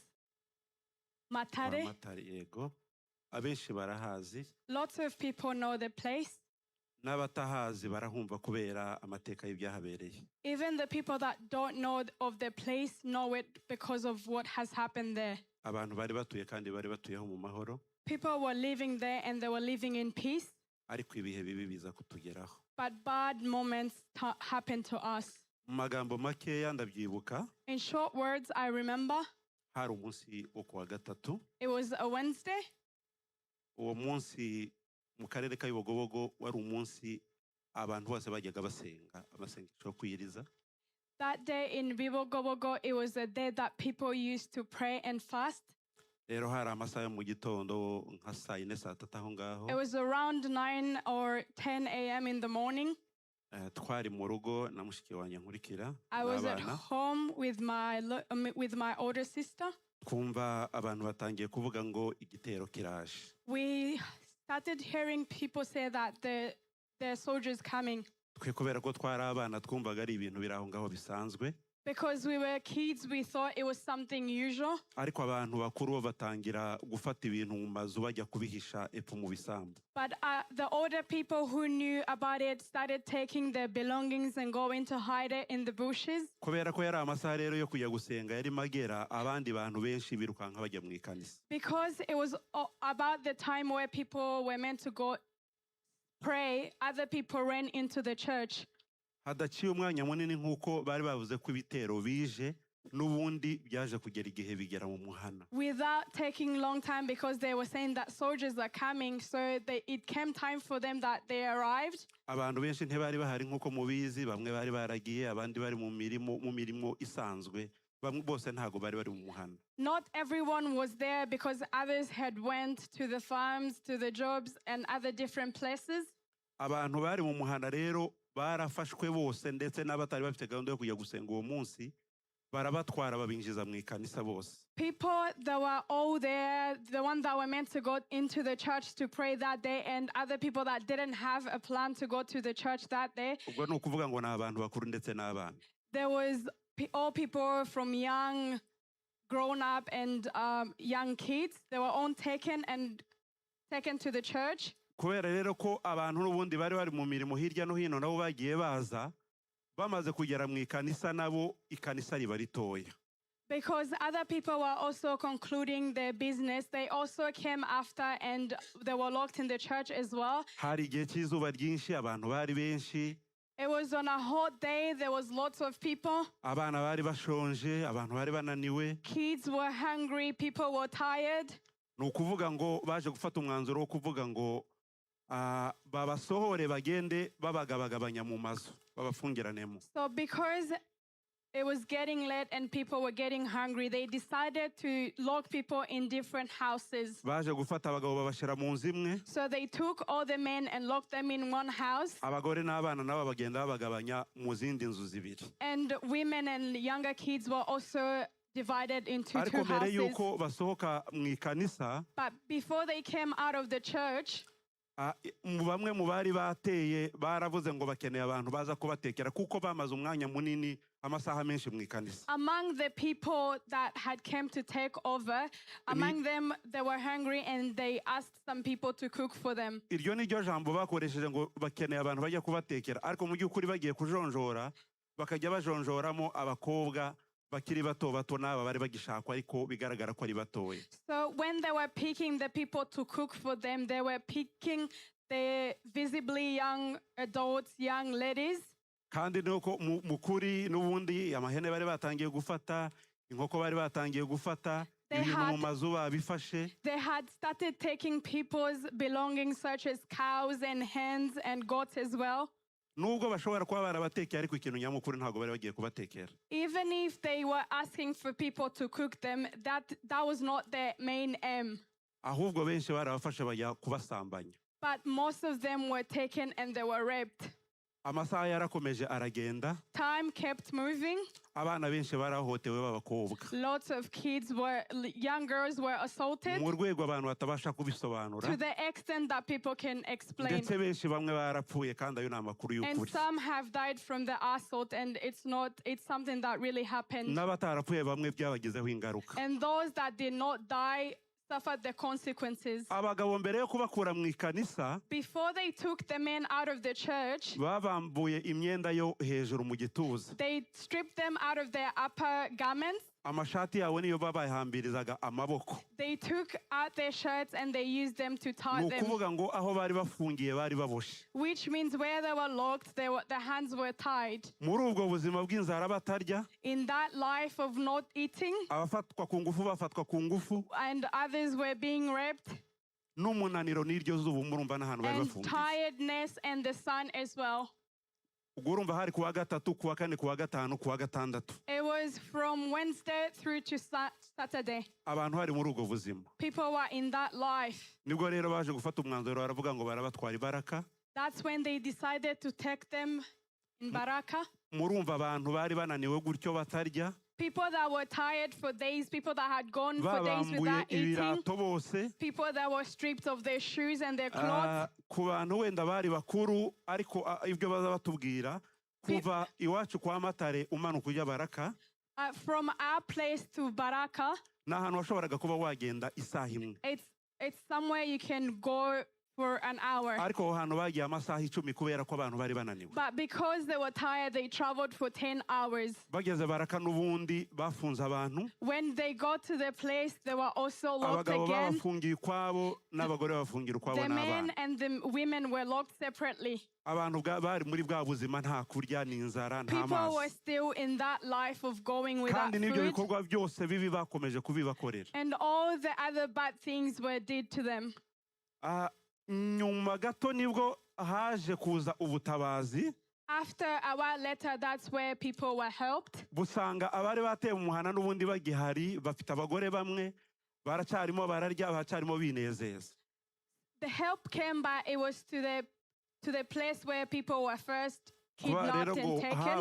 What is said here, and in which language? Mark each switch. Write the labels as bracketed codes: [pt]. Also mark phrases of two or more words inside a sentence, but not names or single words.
[rw] Kwa Matare. Matare yego. abenshi barahazi. [en] Lots of people know the place. [rw] n'abatahazi barahumva kubera amateka y'ibyahabereye. [en] Even the people that don't know of the place know it because of what has happened there. [rw] abantu bari batuye kandi bari batuyeho mu mahoro. [en] People were living there and they were living in peace. [rw] ariko ibihe bibi biza kutugeraho. [en] But bad moments happened to us. [rw] Mu magambo makeya ndabyibuka, [en] In short words, I remember [rw] hari umunsi wo kuwa gatatu. [en] it was a Wednesday. [rw] Uwo munsi mu karere ka Bibogobogo wari umunsi abantu bose bajyaga basenga amasengesho yo kwiyiriza. [en] That day in Bibogobogo, it was a day that people used to pray and fast. [rw] Rero hari amasaha yo mu gitondo nka saa yine saa tatu aho ngaho. [en] It was around 9 or 10 a.m. in the morning. [rw] Twari mu rugo na mushiki wanjye nkurikira. [en] I was at home with my older sister. [rw] Twumva abantu batangiye kuvuga ngo igitero kiraje. [en] We started hearing people say that the soldiers coming. [rw] Twe kubera ko twari abana twumvaga ari ibintu biri aho ngaho bisanzwe. [en] Because we were kids, we thought it was something usual. [rw] Ariko abantu bakuru bo batangira gufata ibintu mu mazu bajya kubihisha epfo mu bisambu. [en] But the older people who knew about it started taking their belongings and going to hide it in the bushes. [rw] Kubera ko yari amasaha rero yo kujya gusenga yari magera, abandi bantu benshi birukanka bajya mu ikanisa. [en] Because it was about the time where people were meant to go pray, other people ran into the church. [rw] Hadaciye umwanya munini nk'uko bari bavuze ko ibitero bije n'ubundi byaje kugera igihe bigera mu muhana. [en] Without taking long time, because they were saying that soldiers are coming, so it came time for them that they arrived. [rw] Abantu benshi ntibari bahari nk'uko mubizi, bamwe bari baragiye, abandi bari mu mirimo isanzwe, bamwe bose ntago bari bari mu muhana. [en] Not everyone was there because others had went to the farms, to the jobs and other different places. [rw] Abantu bari mu muhana rero barafashwe bose ndetse n'abatari bafite gahunda yo kujya gusenga uwo munsi barabatwara babinjiza mu ikanisa bose. [en] People that were all there, the ones that were meant to go into the church to pray that day, and other people that didn't have a plan to go to the church that day. [rw] Ubwo ni ukuvuga ngo ni abantu bakuru ndetse n'abana. [en] There was all people from young, grown up and young kids. They were all taken to the church. [rw] Kubera rero ko abantu n'ubundi bari mu mirimo hirya no hino nabo bagiye baza, bamaze kugera mu ikanisa nabo ikanisa riba ritoya. [en] Because other people were also concluding their business, they also came after and they were locked in the church as well. [rw] Hari igihe cy'izuba ryinshi, abantu bari benshi. [en] It was on a hot day, there was lots of people. [rw] Abana bari bashonje, abantu bari bananiwe. [en] Kids were hungry, people were tired. [rw] Ni ukuvuga ngo baje gufata umwanzuro wo kuvuga ngo babasohore bagende babagabagabanya mu mazu babafungiranemo. [en] So because it was getting late and people were getting hungry, they decided to lock people in different houses. [rw] Baje gufata abagabo babashira mu nzu imwe. [en] So they took all the men and locked them in one house. [rw] Abagore n'abana nabo bagenda babagabanya mu zindi nzu zibiri. [en] And women and younger kids were also divided into two [rw] Ariko mbere [en] houses. [rw] yuko basohoka mu ikanisa, [en] But before they came out of the church, [rw] bamwe mu bari bateye baravuze ngo bakeneye abantu baza kubatekera kuko bamaze umwanya munini amasaha menshi mu ikanisa. [en] among the people that had come to take over, among them they were hungry and they asked some people to cook for them. [rw] Iryo ni ryo jambo bakoresheje ngo bakeneye abantu bajya kubatekera, ariko mu by'ukuri bagiye kujonjora bakajya bajonjoramo abakobwa bakiri bato bato n'aba bari bagishakwa ariko bigaragara ko ari batoye. [en] So when they were picking the people to cook for them, they were picking the visibly young adults, young ladies. [rw] Kandi nuko mukuri n'ubundi amahene bari batangiye gufata, inkoko bari batangiye gufata, ibintu mu mazu babifashe. [en] They had started taking people's belongings such as cows and hens and goats as well. [rw] Nubwo bashobora kuba barabatekera ariko ikintu nyamukuru ntago bari bagiye kubatekera. [en] Even if they were asking for people to cook them, that was not their main aim. [rw] Ahubwo benshi barabafashe bajya kubasambanya. [en] But most of them were taken and they were raped. [rw] Amasaha yarakomeje aragenda. [en] Time kept moving. [rw] Abana benshi barahotewe b'abakobwa. [en] Lots of young girls were assaulted. [rw] Mu rwego abantu batabasha kubisobanura. [en] To the extent that people can explain. [rw] Ndetse benshi bamwe barapfuye kandi ayo ni amakuru y'ukuri. [en] And some have died from the assault and it's something that really happened. [rw] N'abatarapfuye bamwe byabagizeho ingaruka. [en] And those that did not die suffered the consequences. [rw] Abagabo mbere yo kubakura mu ikanisa, [en] before they took the men out of the church, [rw] babambuye imyenda yo hejuru mu gituza. [en] They stripped them out of their upper garments. [rw] amashati yawe niyo babayahambirizaga amaboko. [en] They took out their shirts and they used them to tie them. [rw] Nukuvuga ngo aho bari bafungiye bari baboshe. [en] Which means where they were locked, their hands were tied. [rw] Muri ubwo buzima bw'inzara batarya. [en] In that life of not eating. [rw] Abafatwa ku ngufu bafatwa ku ngufu. [en] And others were being raped. [rw] N'umunaniro n'iryo zuba murumva n'ahantu bari bafungiye. [en] And tiredness and the sun as well. [rw] Ugurumva hari kuwa gatatu, kuwa kane, kuwa gatanu, kuwa gatandatu. [en] It was from Wednesday through to Saturday. [rw] Abantu hari muri ubwo buzima. [en] People were in that life. [rw] Nibwo rero baje gufata umwanzuro baravuga ngo barabatwara ibaraka. [en] That's when they decided to take them in Baraka. [rw] Murumva abantu bari bananiwe gutyo batarya. [en] People that were tired for days, people that had gone for days without eating, people that were stripped of their shoes and their clothes. [rw] Ku bantu wenda bari bakuru ariko ibyo baza batubwira kuva iwacu kwa Matare umanuka ujya Baraka. [en] From our place to Baraka. [rw] N'ahantu washoboraga kuba wagenda isaha imwe. [en] It's somewhere you can go for an hour. [rw] Ariko ahantu bagiye amasaha 10 kubera ko abantu bari bananiwe. [en] But because they were tired, they traveled for 10 hours. [rw] Bageze Baraka n'ubundi bafunze abantu. [en] When they got to the place, they were also locked again. [rw] Abagabo bafungiye kwabo n'abagore bafungira kwabo n'abana. [en] The men and the women were locked separately. [rw] Abantu bari muri bwa buzima nta kurya n'inzara nta mazi. [en] People were still in that life of going without food. [rw] Kandi n'ibyo bikorwa byose bibi bakomeje kubibakorera. [en] And all the other bad things were did to them. [rw] Nyuma gato nibwo haje kuza ubutabazi. [en] After a while later, that's where people were helped. [rw] Busanga abari bateye mu muhana n'ubundi bagihari bafite abagore bamwe baracyarimo bararya bacyarimo binezeza. [en] The help came by, it was to the place where people were first kidnapped and taken.